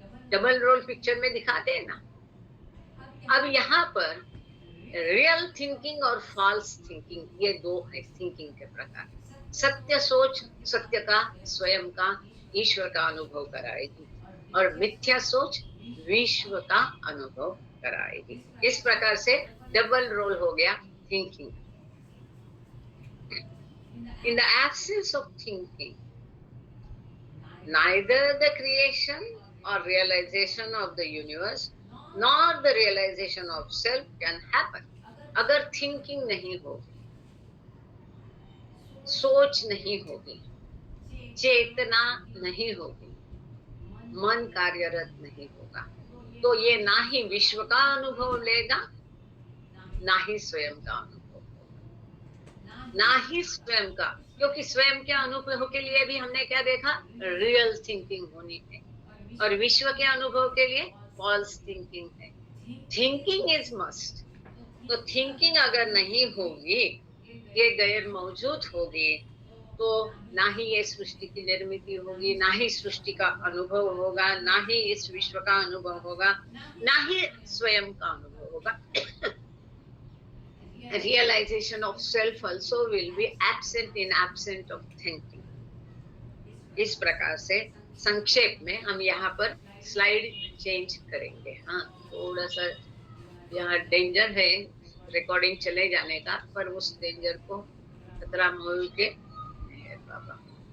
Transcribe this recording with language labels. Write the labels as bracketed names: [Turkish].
[Hindi] Double role picture में दिखाते हैं ना। अब यहाँ पर रियल थिंकिंग और फॉल्स थिंकिंग, ये दो है थिंकिंग के प्रकार। सत्य सोच सत्य का, स्वयं का, ईश्वर का अनुभव कराएगी, और मिथ्या सोच विश्व का अनुभव कराएगी। इस प्रकार से डबल रोल हो गया thinking. [English] In the absence of thinking, neither the creation or realization of the universe nor the realization of self can happen. [Hindi] अगर थिंकिंग नहीं होगी, सोच नहीं होगी, चेतना नहीं होगी, मन कार्यरत नहीं होगा, तो ये ना ही विश्व का अनुभव लेगा, ना ही स्वयं का अनुभव होगा, ना ही स्वयं का, क्योंकि स्वयं के अनुभव के लिए भी हमने क्या देखा, रियल थिंकिंग होनी है, और विश्व के अनुभव के लिए फॉल्स थिंकिंग है। [English] thinking is must, [Hindi] तो थिंकिंग अगर नहीं होगी, ये गैर मौजूद होगी, तो ना ही ये सृष्टि की निर्मिति होगी, ना ही सृष्टि का अनुभव होगा, ना ही इस विश्व का अनुभव होगा, ना ही स्वयं का अनुभव होगा। [English] Realization of self also will be absent in absent of thinking. [Hindi] इस प्रकार से संक्षेप में हम यहाँ पर स्लाइड चेंज करेंगे। हाँ, थोड़ा सा यहाँ डेंजर है रिकॉर्डिंग चले जाने का, पर उस डेंजर को खतरा मोल के बाबा।